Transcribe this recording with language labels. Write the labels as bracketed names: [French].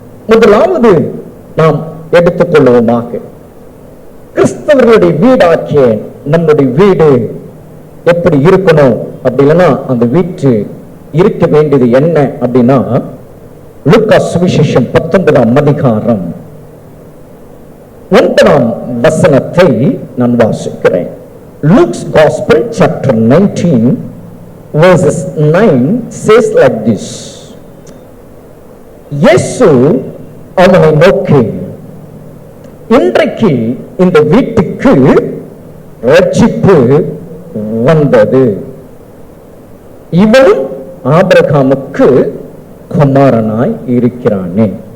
[Tamil] முதலாவது நாம் எடுத்துக்கொள்வோமாக, கிறிஸ்தவர்களுடைய வீடாக்கிய நம்முடைய வீடு எப்படி இருக்கணும்? அப்படி இல்லைன்னா அந்த வீட்டு இருக்க வேண்டியது என்ன அப்படின்னா, லூக்கா சுவிசேஷம் 19ஆம் அதிகாரம் 9ஆம் வசனத்தை நான் வாசிக்கிறேன். [English] Luke's Gospel chapter 19 verses 9 says like this. [Tamil] இயேசு அவனை நோக்கி, இன்றைக்கு இந்த வீட்டுக்கு ரட்சிப்பு வந்தது, இவனும் ஆபிரகாமுக்கு குமாரனாய் இருக்கிறானே.